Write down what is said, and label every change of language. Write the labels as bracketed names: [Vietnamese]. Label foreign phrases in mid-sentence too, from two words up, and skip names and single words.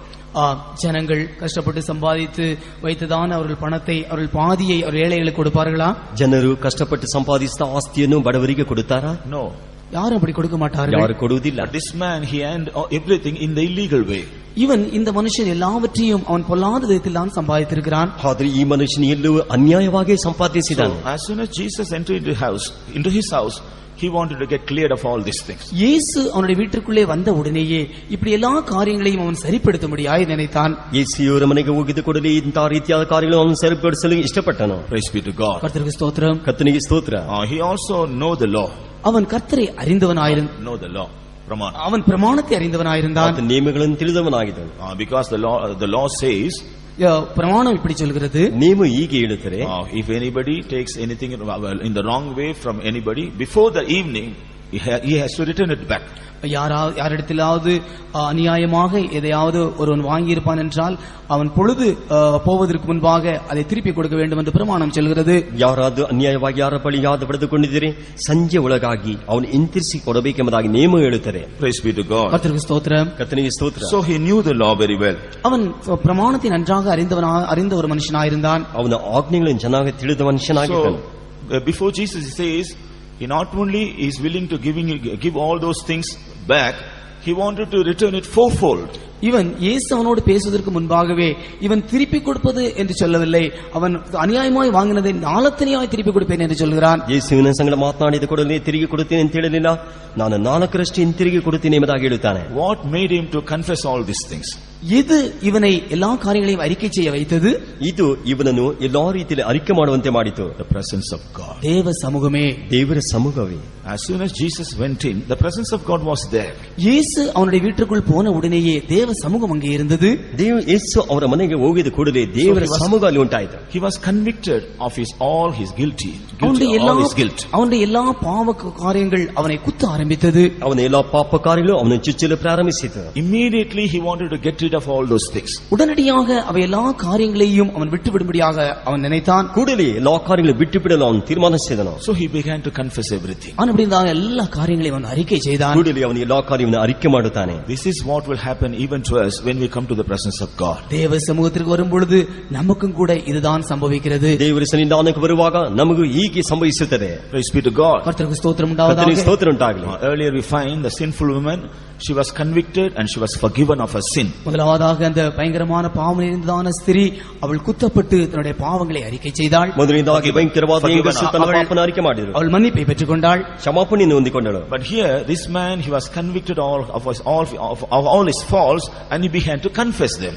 [Tamil] ஜனங்கள் கஷ்டப்பட்டு சம்பாதித்து வைத்ததான அவர்கள் பணத்தை அவர்கள் பாதியை அவர் ஏழைகளுக்கு கொடுப்பார்களா? [Kannada] ಜನರು ಕಷ್ಟಪಟ್ಟು ಸಂಪಾದಿಸಿದ ಆಸ್ತಿಯನ್ನು ಬಡವರಿಗೆ ಕೊಡುತ್ತಾರಾ? [English] No. [Tamil] யாரும் அப்படி கொடுக்க மாட்டார்கள். [Kannada] ಯಾರು ಕೊಡುವುದಿಲ್ಲ. [English] But this man, he earned everything in the illegal way. [Tamil] இவன் இந்த மனுஷன் எல்லாவற்றையும் அவன் பொல்லாத விதத்தில் தான் சம்பாதித்திருக்கிறான். [Kannada] ಆದರೆ ಈ ಮನುಷ್ಯನು ಎಲ್ಲವೂ ಅನ್ಯಾಯವಾಗಿ ಸಂಪಾದಿಸಿದ್ದಾನೆ. [English] So as soon as Jesus entered into his house, he wanted to get cleared of all these things. [Tamil] இயேசு அவனுடைய வீட்டுக்குள்ளே வந்த உடனேயே இப்படி எல்லா காரியங்களையும் அவன் சரிப்படுத்தும்படியாய் நினைத்தான். [Kannada] ಯೇಸುವಿನ ಮನೆಗೆ ಹೋಗಿದ ಕೂಡಲೇ ಇಂತಹ ರೀತಿಯಾದ ಕಾರ್ಯಗಳನ್ನು ಅವನು ಸರಿಪಡಿಸಲು ಇಷ್ಟಪಟ್ಟನು. [English] Praise be to God. [Tamil] கர்த்தருக்கு ஸ்தோத்திரம். [Kannada] ಕರ್ತನಿಗೆ ಸ್ತೋತ್ರ. [English] He also know the law. [Tamil] அவன் கர்த்தரை அறிந்தவனாயிருந்தான். [English] Know the law. [Tamil] அவன் பிரமாணத்தை அறிந்தவனாயிருந்தான். [Kannada] ನಿಯಮಗಳನ್ನು ತಿಳಿದವನಾಗಿದ್ದನು. [English] Because the law says, [Tamil] பிரமாணம் இப்படி சொல்கிறது, [Kannada] ನಿಯಮ ಹೀಗೆ ಹೇಳುತ್ತದೆ, [English] if anybody takes anything in the wrong way from anybody before the evening, he has to return it back. [Tamil] யாரிடத்திலாவது அநியாயமாக எதையாவது ஒருவன் வாங்கியிருப்பான் என்றால் அவன் பொழுது போவதற்கு முன்பாக அதை திருப்பி கொடுக்க வேண்டும் என்று பிரமாணம் சொல்கிறது. [Kannada] ಯಾರಾದರೂ ಅನ್ಯಾಯವಾಗಿ ಯಾರ ಬಳಿಯಾದ ಪಡೆದುಕೊಂಡಿದ್ದರೆ ಸಂಜೆ ಒಳಗಾಗಿ ಅವನು ಹಿಂತಿರಿಸಿ ಕೊಡಬೇಕೆಂಬುದಾಗಿ ನಿಯಮ ಹೇಳುತ್ತದೆ. [English] Praise be to God. [Tamil] கர்த்தருக்கு ஸ்தோத்திரம். [Kannada] ಕರ್ತನಿಗೆ ಸ್ತೋತ್ರ. [English] So he knew the law very well. [Tamil] அவன் பிரமாணத்தை நன்றாக அறிந்த ஒரு மனுஷனாயிருந்தான். [Kannada] ಅವನ ಆಜ್ಞೆಗಳನ್ನು ಚೆನ್ನಾಗಿ ತಿಳಿದ ಮನುಷ್ಯನಾಗಿದ್ದನು. [English] So before Jesus says, he not only is willing to give all those things back, he wanted to return it fourfold. [Tamil] இவன் இயேசு அவனோடு பேசுவதற்கு முன்பாகவே இவன் திருப்பி கொடுப்பது என்று சொல்லவில்லை, அவன் அநியாயமாய் வாங்கினதை நாலத்தனையாய் திருப்பி கொடுப்பேன் என்று சொல்கிறான். [Kannada] ಯೇಸುವಿನ ಸಂಗಡ ಮಾತನಾಡಿದ ಕೂಡಲೇ ತಿರುಗಿ ಕೊಡುತ್ತೇನೆ ಅಂತ ಹೇಳಲಿಲ್ಲ, ನಾನು 4ರಷ್ಟು ಹಿಂತಿರುಗಿ ಕೊಡುತ್ತೇನೆ ಎಂಬುದಾಗಿ ಹೇಳುತ್ತಾನೆ. [English] What made him to confess all these things? [Tamil] இது இவனை எல்லா காரியங்களையும் அறிக்கை செய்ய வைத்தது. [Kannada] ಇದು ಇವನನ್ನು ಎಲ್ಲಾ ರೀತಿಯಲ್ಲಿ ಅರಿಕೆ ಮಾಡುವಂತೆ ಮಾಡಿತು. [English] The presence of God. [Tamil] தேவ சமூகமே. [Kannada] ದೇವರ ಸಮ್ಮುಖವೇ. [English] As soon as Jesus went in, the presence of God was there. [Tamil] இயேசு அவனுடைய வீட்டுக்குள் போன உடனேயே தேவ சமூகம் அங்கே இருந்தது. [Kannada] ಯೇಸು ಅವರ ಮನೆಗೆ ಹೋಗಿದ ಕೂಡಲೇ ದೇವರ ಸಮ್ಮುಖ ಅಲ್ಲಿ ಉಂಟಾಯಿತು. [English] He was convicted of all his guilt. [Tamil] அவனுடைய எல்லா பாவ காரியங்கள் அவனை குத்த ஆரம்பித்தது. [Kannada] ಅವನ ಎಲ್ಲಾ ಪಾಪ ಕಾರ್ಯಗಳು ಅವನ ಚುಚ್ಚಲು ಪ್ರಾರಂಭಿಸಿತು. [English] Immediately he wanted to get rid of all those things. [Tamil] உடனடியாக அவை எல்லா காரியங்களையும் அவன் விட்டுவிடும்படியாக அவன் நினைத்தான். [Kannada] ಕೂಡಲೇ ಎಲ್ಲಾ ಕಾರ್ಯಗಳನ್ನು ಬಿಟ್ಟುಬಿಡಲು ಅವನು ತೀರ್ಮಾನಿಸಿದನು. [English] So he began to confess everything. [Tamil] அப்படிதான் எல்லா காரியங்களையும் அவன் அறிக்கை செய்தான். [Kannada] ಕೂಡಲೇ ಅವನು ಎಲ್ಲಾ ಕಾರ್ಯವನ್ನು ಅರಿಕೆ ಮಾಡುತ್ತಾನೆ. [English] This is what will happen even to us when we come to the presence of God. [Tamil] தேவ சமூகத்திற்கு வரும் பொழுது நமக்கும் கூட இதுதான் சம்பவிக்கிறது. [Kannada] ದೇವರ ಸನ್ನಿಧಾನಕ್ಕೆ ಬರುವಾಗ ನಮಗೂ ಹೀಗೆ ಸಂಭವಿಸುತ್ತದೆ. [English] Praise be to God. [Tamil] கர்த்தருக்கு ஸ்தோத்திரம் உண்டாவதாக. [Kannada] ಸ್ತೋತ್ರ ಉಂಟಾಗಲಿ. [English] Earlier we find the sinful woman, she was convicted and she was forgiven of her sin. [Tamil] முதலாவதாக அந்த பயங்கரமான பாவம் நிறைந்ததான ஸ்திரீ அவள் குத்தப்பட்டு தன்னுடைய பாவங்களை அறிக்கை செய்தாள். [Kannada] ಮೊದಲನೇದಾಗಿ ಭಯಂಕರವಾದ ಹೆಂಗಸು ತನ್ನ ಪಾಪವನ್ನು ಅರಿಕೆ ಮಾಡಿದಳು. [Tamil] அவள் மன்னிப்பை பெற்றுக்கொண்டாள், [Kannada] ಕ್ಷಮಾಪಣೆಯನ್ನು ಹೊಂದಿಕೊಂಡಳು. [English] But here this man, he was convicted of all his faults and he began to confess them.